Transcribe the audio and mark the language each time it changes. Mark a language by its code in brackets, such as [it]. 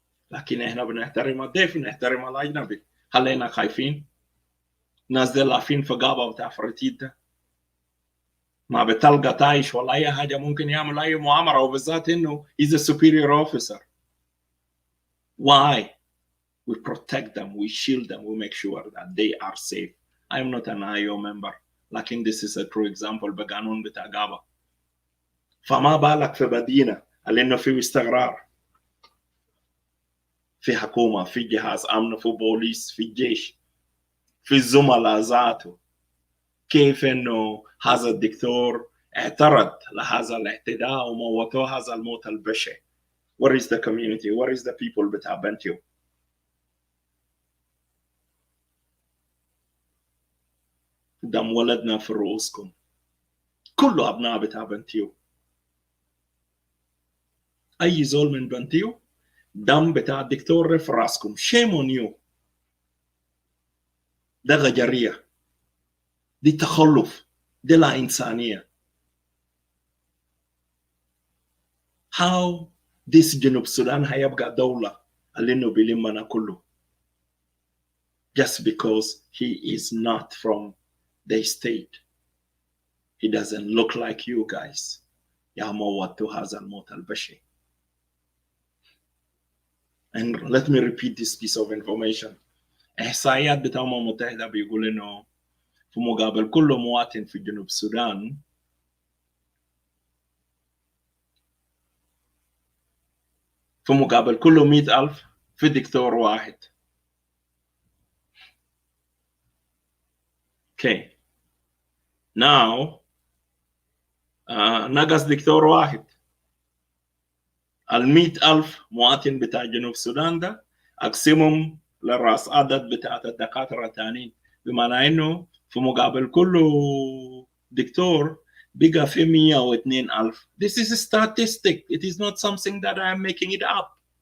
[ar] لكن إحنا بنحترم الضيف نحترم الأجنبي. هل إحنا خايفين؟ ناس دي لافين في غابة بتاع فريتيت ده ما بتلقى طايش ولا أي حاجة ممكن يعمل أي مؤامرة، وبالذات إنه [en] he's a superior officer. Why? We protect them, we shield them, we make sure that they are safe. I am not an IO member, لكن this is a true example [ar] بقانون بتاع غابة. فما بالك في مدينة اللي إنه فيه استقرار، في حكومة، في جهاز أمن، في بوليس، في جيش، في الزملاء ذاته، كيف إنه هذا الدكتور اعترض لهذا الاعتداء وموتوه هذا الموت البشع. [en] Where is the community? Where is the people [ar] بتاع بنتيو؟ دم ولدنا في رؤوسكم، كله أبناء بتاع بنتيو. أي زول من بنتيو دم بتاع الدكتور في راسكم. [en] shame on you. [ar] ده غجرية، دي تخلف، دي لا إنسانية. [en] how this [ar] جنوب السودان هيبقى دولة اللي إنه بيلمنا كله [en] just because he is not from the state. He doesn't look like you guys. [ar] يا موتوا هذا الموت البشع. [en] And let me repeat this piece of information. [ar] إحصائيات بتاع الأمم المتحدة بيقول إنه في مقابل كل مواطن في جنوب السودان في مقابل كل 100,000 في دكتور واحد. [en] Okay. [ar] Now نقص دكتور واحد. 100,000 مواطن بتاع جنوب السودان ده أقسمهم للرأس عدد بتاعت الدكاترة التانيين، بمعنى إنه في مقابل كل دكتور بقى في 102,000. [en] This is a statistic. It is not something that I am making it up.